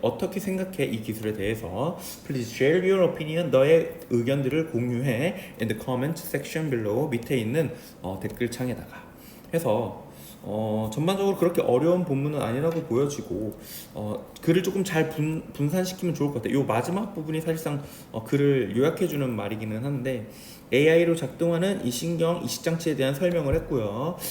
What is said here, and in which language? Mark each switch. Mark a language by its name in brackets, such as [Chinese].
[Korean] 어떻게 생각해 이 기술에 대해서? [English] Please share your opinion. [Korean] 너의 의견들을 공유해 [English] in the comment section below. [Korean] 밑에 있는 댓글창에다가 해서 전반적으로 그렇게 어려운 본문은 아니라고 보여지고, 글을 조금 잘 분산시키면 좋을 것 같아요. 이 마지막 부분이 사실상 글을 요약해주는 말이기는 한데, AI로 작동하는 이 이식장치에 대한 설명을 했고요.